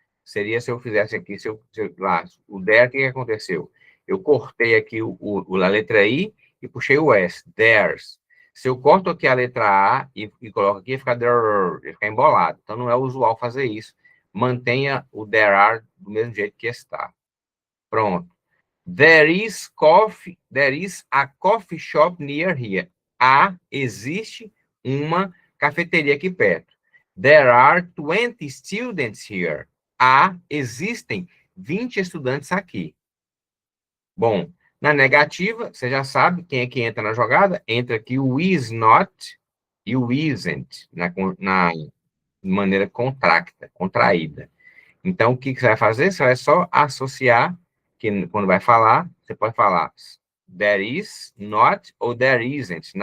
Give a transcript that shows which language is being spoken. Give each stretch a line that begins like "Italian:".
Portuguese: Seria se eu fizesse aqui, lá, o there, o que aconteceu? Eu cortei aqui a letra I e puxei o S, there's. Se eu corto aqui a letra A e coloco aqui, fica there, fica embolado. Então, não é usual fazer isso. Mantenha o there are do mesmo jeito que está. Pronto.
English: There is a coffee shop near here.
Portuguese: Existe uma cafeteria aqui perto.
English: There are 20 students here.
Portuguese: Existem 20 estudantes aqui. Bom, na negativa, você já sabe quem é que entra na jogada. Entra aqui o is not e o isn't, na maneira contraída. Então, o que você vai fazer? Você vai só associar, que quando vai falar, você pode falar there is, not ou there isn't.